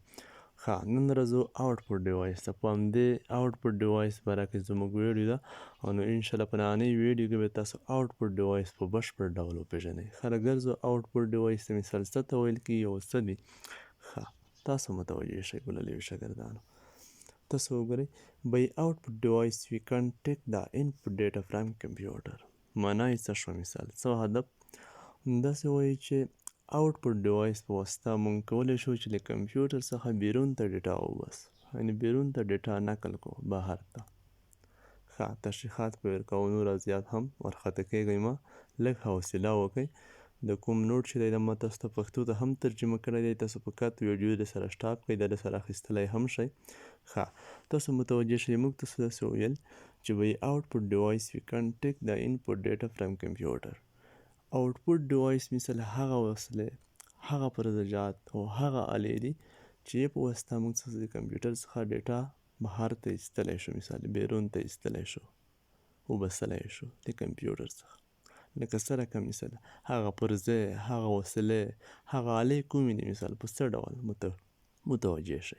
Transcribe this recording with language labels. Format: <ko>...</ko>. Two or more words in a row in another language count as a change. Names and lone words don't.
<ps>ښه، نن راځو</ps> <en>output device</en> <ps>ته. په همدې</ps> <en>output device</en> <ps>باره کې زموږ ویډیو ده، نو انشاءالله په نننۍ ویډیو کې به تاسو</ps> <en>output device</en> <ps>په بشپړ ډول وپېژنئ. ښه، راګرځو</ps> <en>output device</en> <ps>ته مثال څه ته ویل کېږي او څه دي. ښه، تاسو متوجه شئ ګللیو شاګردانو. تاسو وګورئ،</ps> <en>by output device we can take the input data from computer.</en> <ps>معنا یې څه شو؟ مثال څه هدف؟ داسې وایي چې</ps> <en>output device</en> <ps>په واسطه موږ کولی شو چې له کمپیوټر څخه بیرون ته ډیټا وباسو، یعنې بیرون ته ډیټا نقل کو بهر ته. ښه، تشریحات به ورکوو، نور زیات هم ورخطا کیږئ مه، لږ حوصله وکئ. د کوم نوټ چې دی دا ما تاسو ته پښتو ته هم ترجمه کړی دی، تاسو فقط ویډیو د سره سټاپ کړئ، دا د سره اخیستلی هم شئ. ښه، تاسو متوجه شئ، موږ تاسو داسې وویل چې</ps> <en>by output device we can take the input data from computer. output device</en> <ps>مثال هغه وسیلې، هغه پرزجات او هغه آلې دي چې یې په واسطه موږ د کمپیوټر څخه ډیټا بهر ته ایستلی شو، مثال بیرون ته ایستلی شو، وباسلی شو د کمپیوټر څخه. لکه څرنګه مثال هغه پرزې، هغه وسیلې، هغه آلې کومې دي، مثال په څه ډول متوجه شئ.</ps>